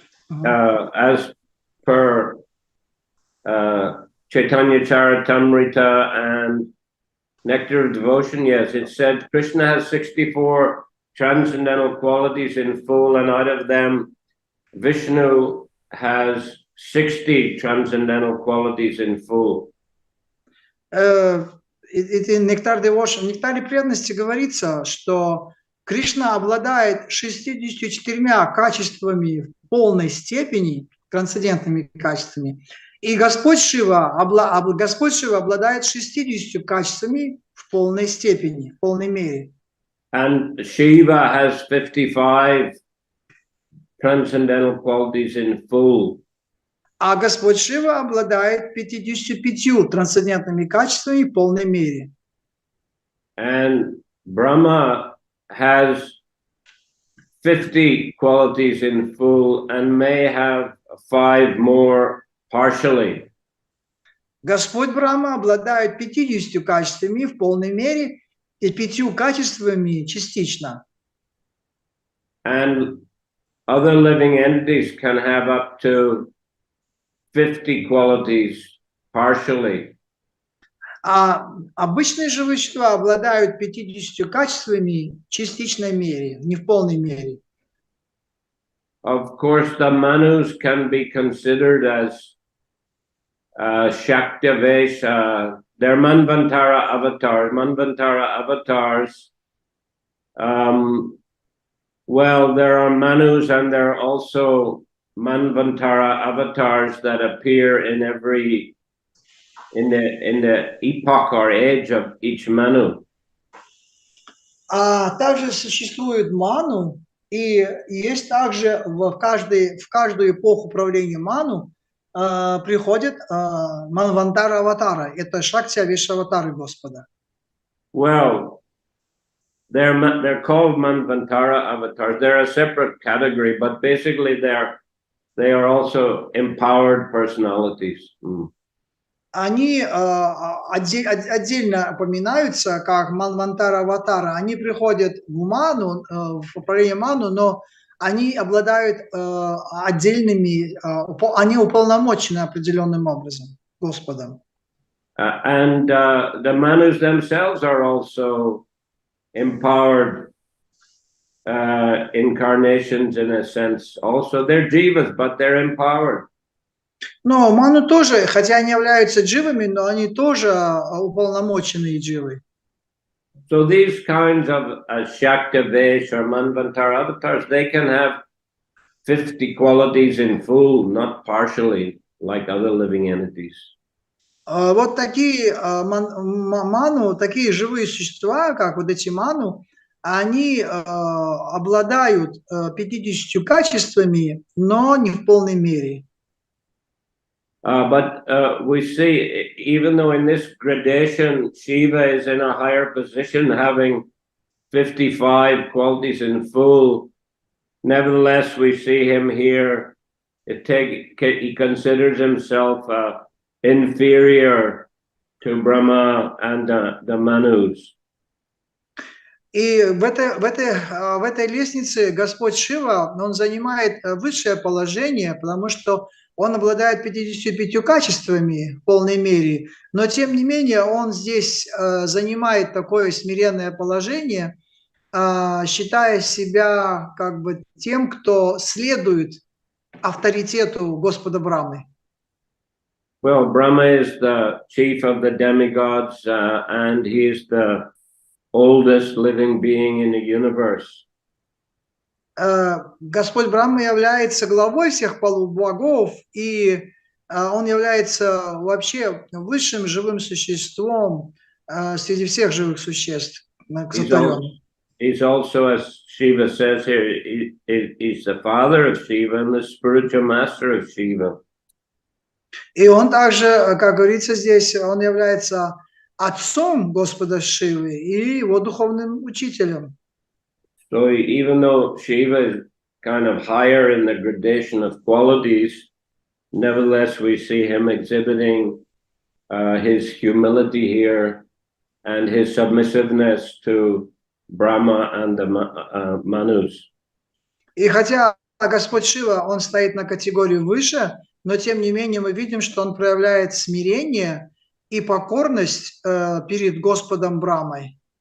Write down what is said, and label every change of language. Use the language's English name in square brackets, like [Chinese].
[English] As per Chaitanya Charitamrita and Nectar of Devotion, yes, it said Krishna has 64 transcendental qualities in full, and out of them, Vishnu has 60 transcendental qualities in full. [Russian] In Nectar Devotion, в Нектаре преданности говорится, что Кришна обладает 64 качествами в полной степени, трансцендентными качествами, и Господь Шива обладает 60 качествами в полной степени, в полной мере. [English] And Shiva has 55 transcendental qualities in full. [Russian] А Господь Шива обладает 55 трансцендентными качествами в полной мере. [English] And Brahma has 50 qualities in full and may have 5 more partially. [Russian] Господь Брахма обладает 50 качествами в полной мере и 5 качествами частично. [English] And other living entities can have up to 50 qualities partially. [Russian] А обычные живые существа обладают 50 качествами в частичной мере, не в полной мере. [English] Of course, the Manus can be considered as Shaktavesha. They're Manvantara avatars. Well, there are Manus and there are also Manvantara avatars that appear in the epoch or age of each Manu. [Russian] А также существует ману, и есть также в каждую эпоху правления ману приходят Манвантара аватара. Это Шакти аватары Господа. [English] Well, they're called Manvantara avatars. They're a separate category, but basically they are also empowered personalities. [Russian] Они отдельно упоминаются как Манвантара аватара. Они приходят в ману, в управление ману, но они обладают отдельными, они уполномочены определенным образом Господом. [English] And the Manus themselves are also empowered incarnations in a sense. Also, they're jivas, but they're empowered. [Russian] Но ману тоже, хотя они являются дживами, но они тоже уполномоченные дживы. [English] So these kinds of Shaktavesh or Manvantara avatars, they can have 50 qualities in full, not partially, like other living entities. [Russian] Вот такие ману, такие живые существа, как вот эти ману, они обладают 50 качествами, но не в полной мере. [English] But we see, even though in this gradation, Shiva is in a higher position, having 55 qualities in full, nevertheless, we see him here, he considers himself inferior to Brahma and the Manus. [Russian] И в этой лестнице Господь Шива, он занимает высшее положение, потому что он обладает 55 качествами в полной мере, но тем не менее он здесь занимает такое смиренное положение, считая себя как бы тем, кто следует авторитету Господа Брахмы. [English] Well, Brahma is the chief of the demigods, and he is the oldest living being in the universe. [Russian] Господь Брахма является главой всех полубогов, и он является вообще высшим живым существом среди всех живых существ. [English] he's also, as Shiva says here, he's the father of Shiva and the spiritual master of Shiva. [Russian] И он также, как говорится здесь, он является отцом Господа Шивы и его духовным учителем. [English] So even though Shiva is kind of higher in the gradation of qualities, nevertheless we see him exhibiting his humility here and his submissiveness to Brahma and the Manus. [Russian] И хотя Господь Шива, он стоит на категорию выше, но тем не менее мы видим, что он проявляет смирение и покорность перед Господом Брамой.